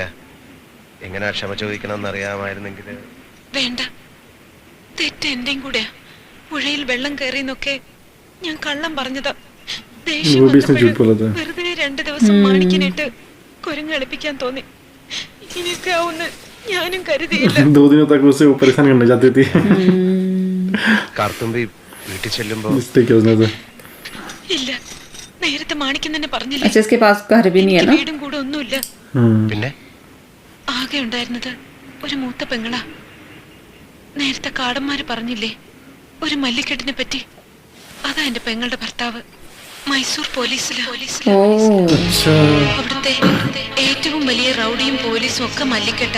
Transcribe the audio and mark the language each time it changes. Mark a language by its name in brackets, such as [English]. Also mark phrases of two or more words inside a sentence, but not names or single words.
[Malayalam] എങ്ങനെയാ ക്ഷമ ചോദിക്കണമെന്ന് അറിയാമായിരുന്നെങ്കിൽ. വേണ്ട, തെറ്റ് എന്റെയും കൂടെ. പുഴയിൽ വെള്ളം കയറിയെന്നൊക്കെ ഞാൻ കള്ളം പറഞ്ഞതാ. ദേഷ്യം വെറുതെ 2 ദിവസം മാണിക്കനിട്ട് കുരങ്ങളിപ്പിക്കാൻ തോന്നി. ഇങ്ങനെയൊക്കെ ആവുന്ന ഞാനും കരുതിയില്ല. [Hindi] 2 दिनों तक उसे वो परेशान करने जाती थी। [Malayalam] കാർത്തുമ്പി വീട്ടിൽ ചെല്ലുമ്പോ ഇല്ല, നേരത്തെ മാണിക്കൻ തന്നെ പറഞ്ഞില്ല. [Hindi] अच्छा इसके पास घर भी नहीं है ना [Malayalam] വീടും കൂടെ ഒന്നുമില്ല. പിന്നെ ആകെ ഉണ്ടായിരുന്നത് ഒരു മൂത്ത പെങ്ങളാ. നേരത്തെ കാടന്മാര് പറഞ്ഞില്ലേ ഒരു മല്ലിക്കെട്ടിനെ പറ്റി? അതാ എന്റെ പെങ്ങളുടെ ഭർത്താവ്. മൈസൂർ പോലീസിലാ. അവിടുത്തെ ഏറ്റവും വലിയ റൗഡിയും പോലീസും ഒക്കെ മല്ലിക്കെട്ടാ.